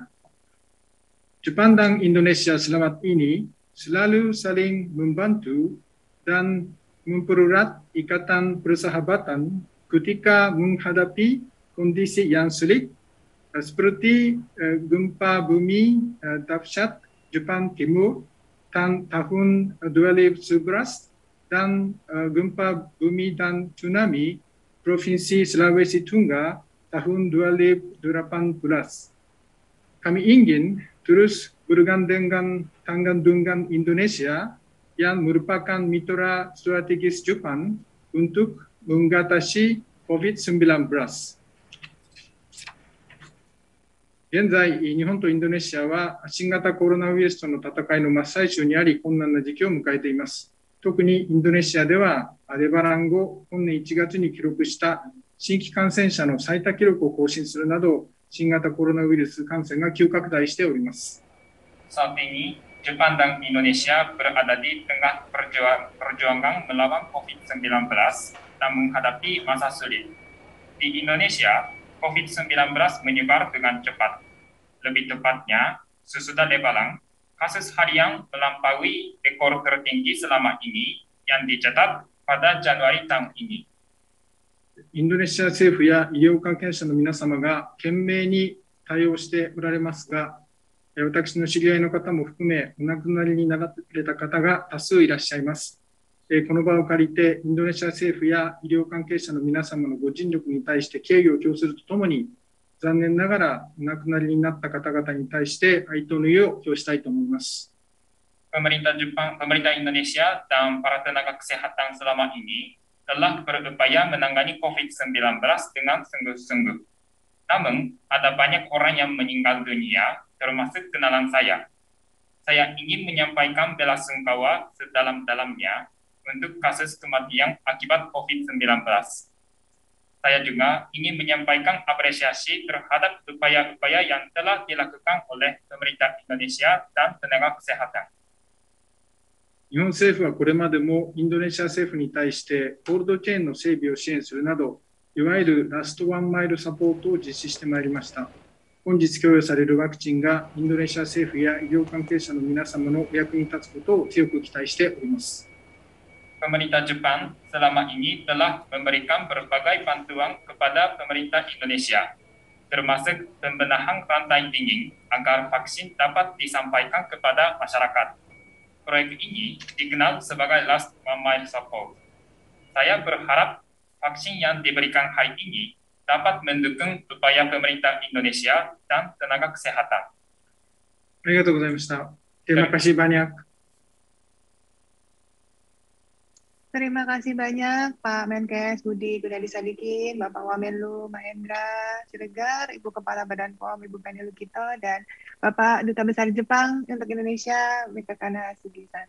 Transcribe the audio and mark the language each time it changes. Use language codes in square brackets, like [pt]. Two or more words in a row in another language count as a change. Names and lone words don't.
[id] Jepang dan Indonesia selama ini selalu saling membantu dan mempererat ikatan persahabatan ketika menghadapi kondisi yang sulit seperti gempa bumi dahsyat Jepang Timur tahun 2011 dan gempa bumi dan tsunami Provinsi Sulawesi Tengah tahun 2018. Kami ingin terus bergandengan tangan dengan Indonesia yang merupakan mitra strategis Jepang untuk mengatasi COVID-19. [ja] 現在、日本とインドネシアは新型コロナウイルスとの戦いの真っ最中にあり、困難な時期を迎えています。特にインドネシアでは、レバラン後、本年1月に記録した新規感染者の最多記録を更新するなど、新型コロナウイルス感染が急拡大しております。 [id] Saat ini, Jepang dan Indonesia berada di tengah perjuangan melawan COVID-19 dan menghadapi masa sulit. Di Indonesia, COVID-19 menyebar dengan cepat. Lebih tepatnya, sesudah Lebaran, kasus harian melampaui rekor tertinggi selama ini yang dicatat pada Januari tahun ini. [ja] インドネシア政府や医療関係者の皆様が懸命に対応しておられますが、私の知り合いの方も含めお亡くなりになられた方が多数いらっしゃいます。この場を借りてインドネシア政府や医療関係者の皆様のご尽力に対して敬意を表するとともに、残念ながらお亡くなりになった方々に対して哀悼の意を表したいと思います。 [id] Pemerintah Jepang, pemerintah Indonesia dan para tenaga kesehatan selama ini telah berupaya menangani COVID-19 dengan sungguh-sungguh. Namun, ada banyak orang yang meninggal dunia, termasuk kenalan saya. saya ingin menyampaikan bela sungkawa sedalam-dalamnya untuk kasus kematian akibat COVID-19. Saya juga ingin menyampaikan apresiasi terhadap upaya-upaya yang telah dilakukan oleh pemerintah Indonesia dan tenaga kesehatan. [ja] 日本政府はこれまでもインドネシア政府に対してコールドチェーンの整備を支援するなど、いわゆるラストワンマイルサポートを実施してまいりました。本日供与されるワクチンがインドネシア政府や医療関係者の皆様のお役に立つことを強く期待しております。 [id] Pemerintah Jepang selama ini telah memberikan berbagai bantuan kepada pemerintah Indonesia, termasuk pembenahan rantai dingin agar vaksin dapat disampaikan kepada masyarakat. Proyek ini dikenal sebagai Last One Mile Support. Saya berharap vaksin yang diberikan hari ini dapat mendukung upaya pemerintah Indonesia dan tenaga kesehatan. [ja] ありがとうございました。 [id] Terima kasih banyak. Terima kasih banyak Pak Menkes Budi Gunadi Sadikin, Bapak Wamenlu Mahendra Siregar, Ibu Kepala Badan POM, Ibu Penny Lukito, dan Bapak Duta Besar Jepang untuk Indonesia, Mikakana Sugisan.